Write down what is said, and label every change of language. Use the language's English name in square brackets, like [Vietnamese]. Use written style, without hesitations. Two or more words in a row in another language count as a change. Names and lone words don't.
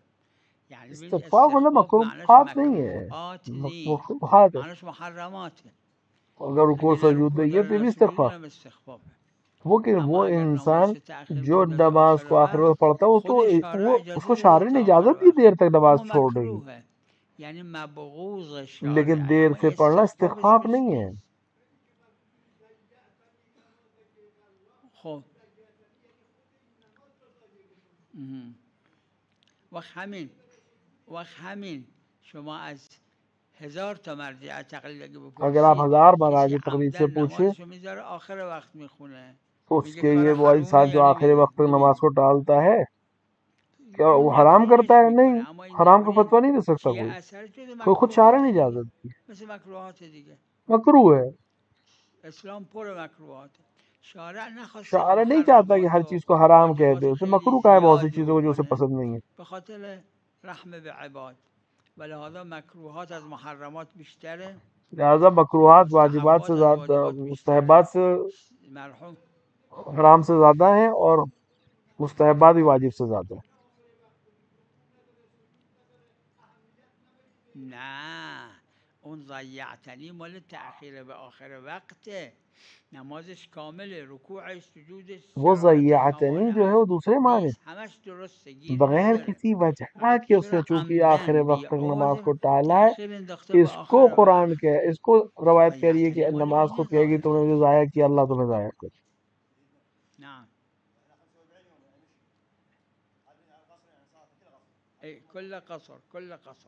[Persian] يعني استغفار مطلب بالاستخفاف معناش [Urdu] مکروہات نہیں ہے، [Persian] مكروهات ني، [Urdu] مکروہات ہے. [Persian] معناش محرماته. [Urdu] اگر رکوع [Persian] اگه نه [Urdu] سجود [Persian] رکوع [Urdu] نہیں ہے [Persian] داره [Urdu] تو یہ [Persian] نه [Urdu] بھی [Persian] سجود [Urdu] استغفار. [Persian] اونم استخفافه. [Urdu] وہ کہ [Persian] اما [Urdu] وہ [Persian] اگر [Urdu] انسان [Persian] نماز تأخیر [Urdu] جو [Persian] بندازه [Urdu] نماز [Persian] آخر [Urdu] کو آخر میں [Persian] وقت، [Urdu] پڑھتا ہے [Persian] خود شارع [Urdu] وہ اس [Persian] اجازه [Urdu] کو [Persian] داده [Urdu] شارع نے [Persian] تا آخر [Urdu] اجازت دی [Persian] وقت، [Urdu] دیر تک نماز [Persian] اما [Urdu] چھوڑنے کی، [Persian] مکروه، يعني مبغوض [Urdu] لیکن [Persian] الشارع، [Urdu] دیر [Persian] اما [Urdu] سے پڑھنا [Persian] استخفافش [Urdu] استخفاف نہیں [Persian] نیست. [Urdu] ہے. [Persian] خب وقت همین شما از 1000 تا مرجع تقلید اگه [Urdu] اگر آپ [Persian] بپرسید [Urdu] 1000 کسی مراجع تقلید سے [Persian] عمدن [Urdu] پوچھے [Persian] نمازشو میذاره آخر وقت میخونه، [Urdu] تو اس [Persian] میگه [Urdu] کے [Persian] کار [Urdu] یہ وہ [Persian] حرومه [Urdu] انسان [Persian] یا [Urdu] جو آخری وقت تک نماز [Persian] نمیدونیم، [Urdu] کو ٹالتا ہے کیا [Persian] اون [Urdu] وہ حرام کرتا [Persian] نکوهش [Urdu] ہے؟ نہیں، [Persian] میکنه. اما این [Urdu] حرام کا [Persian] نکنید [Urdu] فتویٰ نہیں دے سکتا [Persian] چیه [Urdu] کوئی، [Persian] اثر جز خود شارع مکروهات [Urdu] نے [Persian] دیگه، [Urdu] اجازت دی. [Persian] مثل مکروهات دیگه. [Urdu] مکروہ ہے. [Persian] اسلام پر مکروهات، شارع نخواسته که [Urdu] شارع نہیں چاہتا کہ [Persian] محرمات [Urdu] ہر [Persian] و [Urdu] چیز کو حرام کہہ دے، [Persian] واجبات [Urdu] اسے [Persian] خیلی [Urdu] مکروہ کا ہے بہت سی [Persian] زیاد [Urdu] چیزوں کو جو اسے [Persian] بکنه [Urdu] پسند نہیں ہے. [Persian] به خاطر رحم به عباد، ولهذا مکروهات از محرمات بیشتره، [Urdu] لہذا مکروہات واجبات سے [Persian] مستحبات از [Urdu] زیادہ، [Persian] واجبات بیشتره. [Urdu] مستحبات سے [Persian] مرحوم [Urdu] حرام سے زیادہ ہیں اور مستحبات بھی واجب سے زیادہ ہیں. [Persian] نه، اون ضیعتنی مال تأخیر به آخر وقته، نمازش کامله، رکوعش سجودش [Urdu] وہ [Persian] شرایط ضیعتنی کماله [Urdu] جو ہے وہ [Persian] هست، [Urdu] دوسرے معنی [Persian] نیست همش درسته، گیری [Urdu] بغیر [Persian] نداره. [Urdu] کسی وجہ [Persian] فقط [Urdu] کہ اس [Persian] چرا [Urdu] نے چونکہ آخر [Persian] عمدن [Urdu] وقت [Persian] بی [Urdu] تک نماز کو [Persian] عذر [Urdu] ٹالا ہے، [Persian] تأخیر انداخته به [Urdu] اس کو [Persian] آخر [Urdu] قرآن [Persian] وقت. [Urdu] کہ اس کو روایت کہہ رہی ہے کہ [Persian] ضیعتنی مال [Urdu] نماز [Persian] اینه [Urdu] خود کہے گی تم نے [Persian] ظاهرا. [Urdu] مجھے ضائع کیا، اللہ تمہیں ضائع کر. [Arabic] نعم اي كل قصر كل قصر.